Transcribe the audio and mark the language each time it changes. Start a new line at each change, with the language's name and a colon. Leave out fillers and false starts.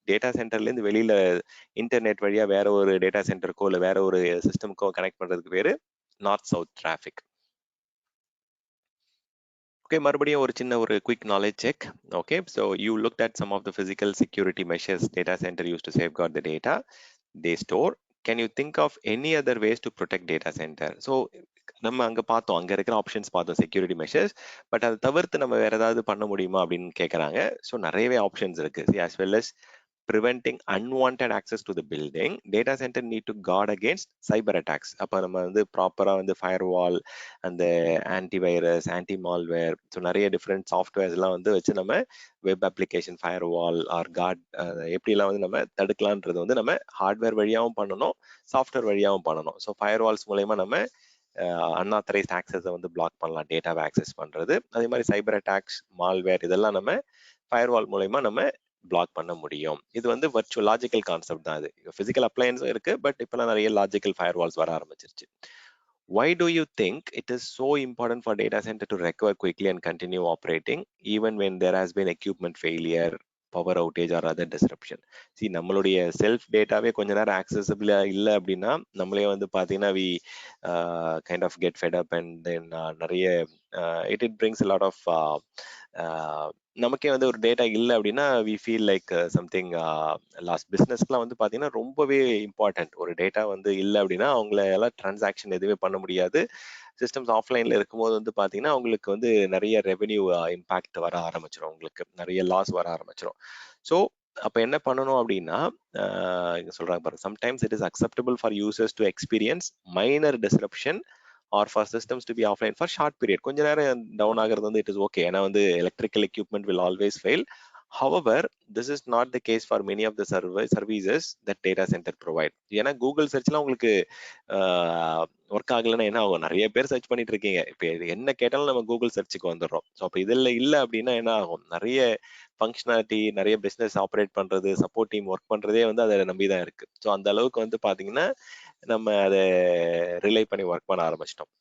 Tamil: Data சென்டர்ல இருந்து வெளியில இன்டர்நெட் வழியா வேற ஒரு டேட்டா சென்டருக்கோ இல்ல வேற ஒரு சிஸ்டம்க்கோ கனெக்ட் பண்றதுக்கு பேரு நார்த் சவுத் டிராஃபிக்.
English: okay,
Tamil: மறுபடியும் ஒரு சின்ன ஒரு quick knowledge check.
English: Okay, so you looked at some of the physical security measures data center use to safeguard the data they store. Can you think of any other ways to protect data center?
Tamil: So நம்ம அங்க பார்த்தோம், அங்க இருக்கிற options பார்த்தோம், security measures. But அதை தவிர்த்து நம்ம வேற ஏதாவது பண்ண முடியுமா அப்படின்னு கேட்கறாங்க. ஸோ நிறையவே ஆப்ஷன்ஸ் இருக்கு.
English: as well as preventing unwanted access to the building, data center need to guard against cyber attacks.
Tamil: அப்ப நம்ம வந்து ப்ராப்பரா வந்து ஃபயர்வால், அந்த ஆன்டிவைரஸ், ஆன்டி மால்வேர், ஸோ நிறைய டிஃப்ரெண்ட் சாஃப்ட்வேர்ஸ் எல்லாம் வந்து வச்சு நம்ம web application firewall R card எப்படிலாம் வந்து நம்ம தடுக்கலான்றது வந்து நம்ம ஹார்ட்வேர் வழியாகவும் பண்ணணும், சாஃப்ட்வேர் வழியாகவும் பண்ணணும். ஸோ ஃபயர்வால்ஸ் மூலயமா நம்ம அன்ஆத்தரைஸ்ட் ஆக்சஸை வந்து பிளாக் பண்ணலாம், டேட்டாவை ஆக்சஸ் பண்றது. அதே மாதிரி சைபர் அட்டாக்ஸ், மால்வேர் இதெல்லாம் நம்ம ஃபயர்வால் மூலயமா நம்ம பிளாக் பண்ண முடியும். இது வந்து வர்ச்சுவல் லாஜிக்கல் கான்செப்ட் தான். இது பிசிக்கல் அப்ளையன்ஸும் இருக்கு, பட் இப்பெல்லாம் நிறைய லாஜிக்கல் ஃபயர்வால்ஸ் வர ஆரம்பிச்சிருச்சு.
English: Why do you think it is so important for data center to recover quickly and continue operating even when there has been equipment failure, power outage or other disruption?
Tamil: நம்மளுடைய self டேட்டாவே கொஞ்ச நேரம் ஆக்சசபிளா இல்லை அப்படின்னா நம்மளே வந்து பார்த்தீங்கன்னா
English: we kind of get fed up and then
Tamil: நிறைய
English: it brings lot of
Tamil: நமக்கே வந்து ஒரு டேட்டா இல்லை அப்படின்னா
English: We feel like something lost.
Tamil: பிஸ்னஸ்க்குலாம் வந்து பார்த்தீங்கன்னா ரொம்பவே இம்பார்ட்டன்ட். ஒரு டேட்டா வந்து இல்லை அப்படின்னா அவங்கள எல்லாம் டிரான்சாக்ஷன் எதுவுமே பண்ண முடியாது. சிஸ்டம்ஸ் ஆஃப்லைன்ல இருக்கும்போது வந்து பார்த்தீங்கன்னா அவங்களுக்கு வந்து நிறைய ரெவென்யூ இம்பாக்ட் வர ஆரம்பிச்சிடும், அவங்களுக்கு நிறைய லாஸ் வர ஆரம்பிச்சிடும். ஸோ அப்போ என்ன பண்ணணும் அப்படின்னா சொல்றாங்க பாருங்க,
English: Sometimes it is acceptable for users to experience minor disruption or for systems to be offline for short period.
Tamil: கொஞ்ச நேரம் டவுன் ஆகிறது வந்து
English: it is okay,
Tamil: ஏன்னா வந்து
English: Electrical equipment will always fail. However, this is not the case for many of the services that data center provide.
Tamil: ஏன்னா Google சர்ச்லாம் உங்களுக்கு work ஆகலைன்னா என்ன ஆகும்? நிறைய பேர் சர்ச் பண்ணிட்டு இருக்கீங்க. இப்போ என்ன கேட்டாலும் நம்ம கூகுள் சர்ச்சுக்கு வந்துடுறோம். ஸோ அப்போ இதில் இல்லை அப்படின்னா என்ன ஆகும்? நிறைய ஃபங்க்ஷனாலிட்டி, நிறைய பிஸ்னஸ் ஆப்ரேட் பண்றது, சப்போர்ட் டீம் ஒர்க் பண்றதே வந்து அதை நம்பி தான் இருக்கு. ஸோ அந்த அளவுக்கு வந்து பாத்தீங்கன்னா நம்ம அதை ரிலை பண்ணி ஒர்க் பண்ண ஆரம்பிச்சிட்டோம்.